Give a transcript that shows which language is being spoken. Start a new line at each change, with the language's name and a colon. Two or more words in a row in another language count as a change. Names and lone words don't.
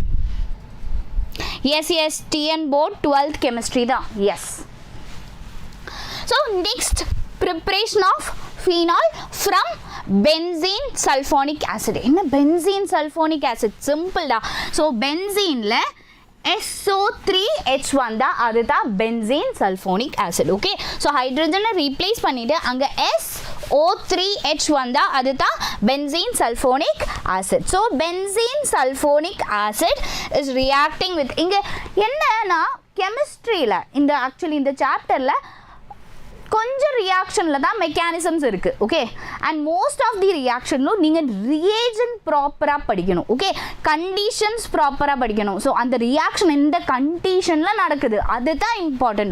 English: yes TN board 12th chemistry தான். எஸ். so next preparation of phenol from benzene sulfonic acid. என்ன benzene sulfonic acid?
Tamil: சிம்பிள் தான்.
English: so benzeneil
Tamil: SO3H தான், அதுதான்
English: benzene sulfonic acid.
Tamil: ஓகே, ஸோ
English: hydrogenai replace
Tamil: பண்ணிவிட்டு அங்கே SO3H வந்தால் அதுதான் benzene sulfonic acid.
English: ஸோ benzene sulfonic acid is reacting with,
Tamil: இங்கே என்னன்னா கெமிஸ்ட்ரியில் இந்த ஆக்சுவலி இந்த சாப்டரில் கொஞ்சம் ரியாக்ஷனில் தான் மெக்கானிசம்ஸ் இருக்குது.
English: okay, and most of the reactionum
Tamil: நீங்கள்
English: reagent properly
Tamil: படிக்கணும்.
English: okay, conditions properly
Tamil: படிக்கணும். ஸோ அந்த ரியாக்ஷன் இந்த கண்டிஷனில் நடக்குது, அதுதான் இம்பார்ட்டன்ட்.